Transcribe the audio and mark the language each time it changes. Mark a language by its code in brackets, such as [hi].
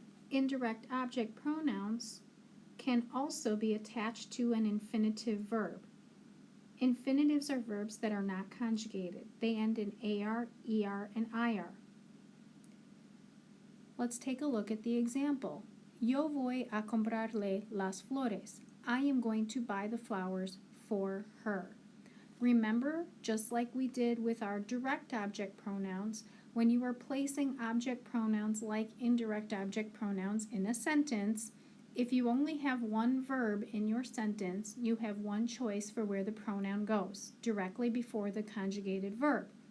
[en] Indirect object pronouns can also be attached to an infinitive verb. Infinitives are verbs that are not conjugated. They end in AR, ER, and IR. Let's take a look at the example. [es] Yo voy a comprarle las flores. [en] I am going to buy the flowers for her. Remember, just like we did with our direct object pronouns, when you are placing object pronouns like indirect object pronouns in a sentence, If you only have one verb in your sentence, you have one choice for where the pronoun goes, directly before the conjugated verb.